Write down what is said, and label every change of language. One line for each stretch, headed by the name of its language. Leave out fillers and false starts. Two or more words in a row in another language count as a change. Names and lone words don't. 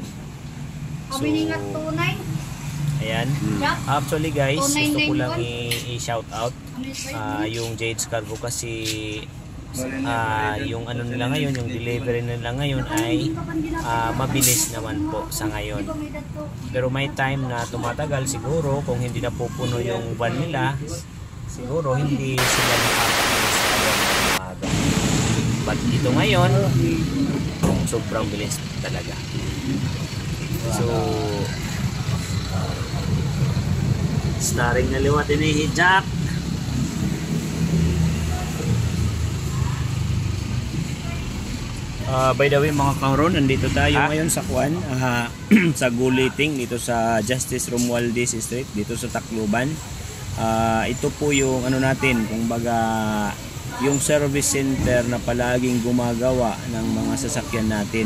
Filipino: So ayan, actually guys, gusto ko lang i-
English: shout out
Filipino: yung Jades Cargo kasi yung ano nila ngayon, yung delivery nila ngayon ay mabilis naman po sa ngayon. Pero may time na tumatagal siguro kung hindi na pupuno yung van nila, siguro hindi sila nakakaalis sa umaga. But ito ngayon, sobrang bilis talaga.
Waray: So snaring na liwat ini Jack.
English: By the way
Filipino: mga kahuron, nandito tayo ngayon sa sa Guliting dito sa Justice Romualdez Street dito sa Tacloban. Ito po yung ano natin, kumbaga yung service center na palaging gumagawa ng mga sasakyan natin.